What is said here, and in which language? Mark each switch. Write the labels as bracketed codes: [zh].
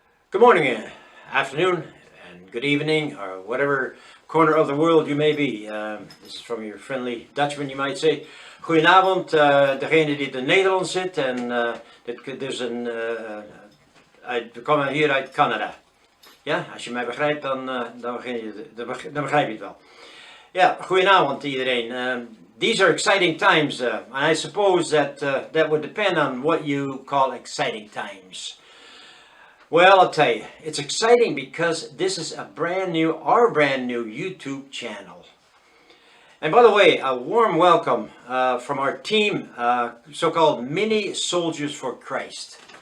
[en] Good morning, afternoon, and good evening, or whatever corner of the world you may be. This is from your friendly Dutchman, you might say. [nl] Goedenavond, degene die in Nederland zit. En dit is we komen hier uit Canada. Ja, als je mij begrijpt, dan begrijp je het wel. Ja, goedenavond iedereen. [en] These are exciting times, and I suppose that would depend on what you call exciting times. Well, I'll tell you, it's exciting because this is our brand new YouTube channel. And by the way, a warm welcome from our team, so-called Mini Soldiers for Christ.